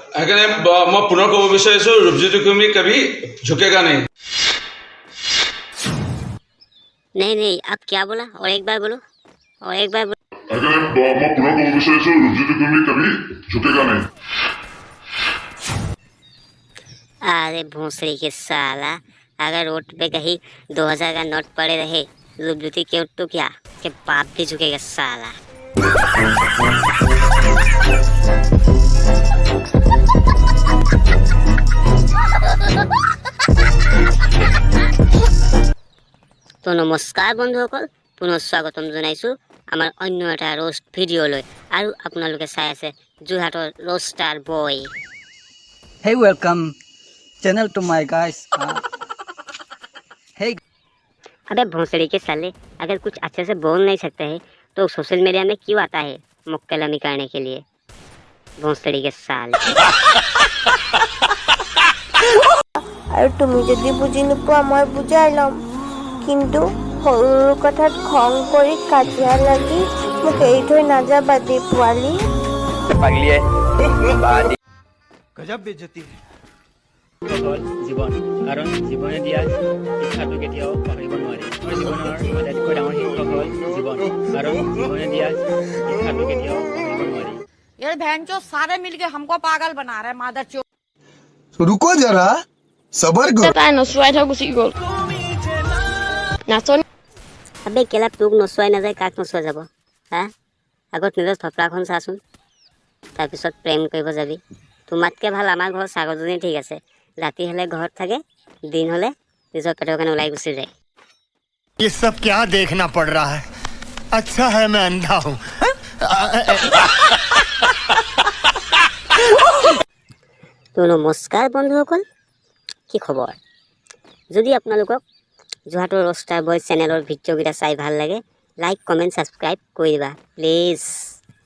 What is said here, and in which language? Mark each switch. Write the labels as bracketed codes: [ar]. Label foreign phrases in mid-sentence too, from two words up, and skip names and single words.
[as] সেইকাৰণে মই পুনৰ ক'ব বিচাৰিছোঁ ৰূপজ্যোতি কুৰ্মী [hi] कभी झुकेगा नहीं। नहीं आप क्या बोला और एक बार बोलो और एक बार बोलो। मैं पुनः कहूँ विशेष रूपज्योति कुर्मी कभी झुकेगा नहीं। अरे भोसड़ी के साला, अगर रोड पे कहीं 2000 का नोट पड़े रहे रूपज्योति के तो क्या के बाप भी झुकेगा साला। [as] তো নমস্কাৰ বন্ধুসকল, পুনঃ স্বাগতম জনাইছো [hi] আমাৰ অন্য এটা रोस्ट ভিডিঅ'লৈ আৰু আপোনালোকে চাই আছে যোৰহাটৰ रोस्टार बॉय। [en] Hey, welcome channel to my guys. Hey. [hi] अबे भोंसड़ी के साले, अगर कुछ अच्छे से बोल नहीं सकते हैं तो [en] social media [hi] में क्यों आता है मुक्कलमी करने के लिए? भोंसड़ी के साले। [as] আৰু তুমি যদি বুজি নোপোৱা মই বুজাই ল'ম, কিন্তু সৰু কথাত খং কৰি কাজিয়া লাগি মোক এৰি থৈ নাযাবা দেই পোৱালি। [hi] गजब बेइज्जती [as] জীৱন, কাৰণ জীৱনে দিয়া শিক্ষাটো কেতিয়াও পাহৰিব নোৱাৰে। আমাৰ জীৱনৰ আটাইতকৈ ডাঙৰ শিক্ষক হ'ল জীৱন, কাৰণ জীৱনে দিয়া শিক্ষাটো কেতিয়াও পাহৰিব নোৱাৰি। [hi] यार बहनचोद सारे मिलके हमको पागल बना रहे मादरचोद। रुको जरा सबर करो। [as] তাই নচুৱাই থৈ গুচি গ'ল নাচনি। [hi] अबे केला [as] তোক নচুৱাই নাযায় কাক নচুৱা যাব? হা, আগত নিজৰ থপৰাখন চাচোন, তাৰপিছত প্ৰেম কৰিব যাবি। তোমাতকৈ ভাল আমাৰ ঘৰৰ ছাগলজনী ঠিক আছে, ৰাতি হ'লে ঘৰত থাকে, দিন হ'লে নিজৰ পেটৰ কাৰণে ওলাই গুচি যায়। [hi] ये सब क्या देखना पड़ रहा है? अच्छा है मैं अंधा हूँ। [as] তো নমস্কাৰ বন্ধুসকল, কি খবৰ? যদি আপোনালোকক যোৰহাটৰ रोस्टार बॉय চেনেলৰ ভিডিঅ'কেইটা চাই ভাল লাগে, [en] like comment subscribe [as] কৰি দিবা প্লিজ।